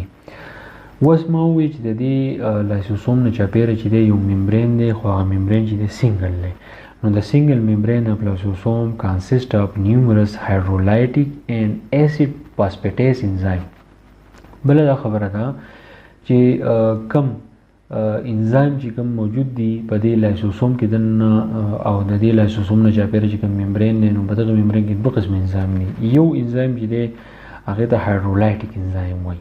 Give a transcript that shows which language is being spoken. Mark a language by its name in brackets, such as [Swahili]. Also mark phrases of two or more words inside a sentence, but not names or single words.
[Pashto] اوس ما ووایي چې د دې لایسوسوم نه چاپېره چې دی یو ممبرین دی خو هغه ممبرین چې دی سنګل دی. نو د [English] single membrane of lysosome consist of numerous hydrolytic and acid phosphatase enzyme. [Pashto] بله دا خبره ده چې کم انزایم چې کوم موجود دي په دې لایسوسوم کې دننه او د دې لایسوسوم نه چاپیره چې کوم ممبرین دی نو په دغه ممبرین کې دوه قسم انزایم دي. یو انزایم چې دی هغه ته [English] hydrolytic enzyme [Pashto] وایي.